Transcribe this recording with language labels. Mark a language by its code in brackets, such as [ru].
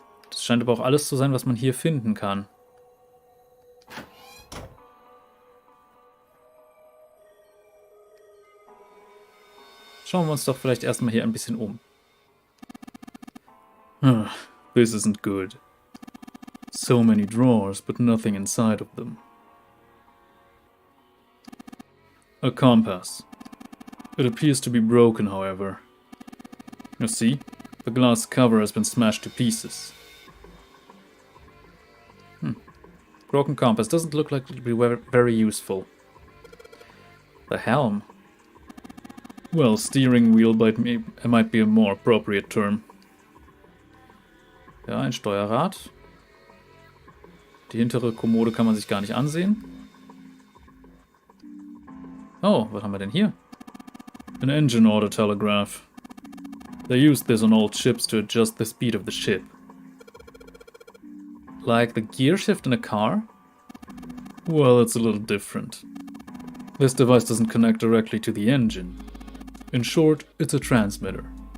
[de] Das scheint aber auch alles zu sein, was man hier finden kann. Schauen wir uns doch vielleicht erstmal hier ein bisschen um. [en] This isn't good. So many drawers, but nothing inside of them. A compass. It appears to be broken, however. You see, the glass cover has been smashed to pieces. Broken compass doesn't look like it will be very useful. The helm. Well, steering wheel might be a more appropriate term. [de] Ja, ein Steuerrad. Die hintere Kommode kann man sich gar nicht ansehen. Oh, was haben wir denn hier? [en] An engine order telegraph. They used this on old ships to adjust the speed of the ship. Like the gear shift in a car? Well, it's a little different. This device doesn't connect directly to the engine. In short, it's a transmitter.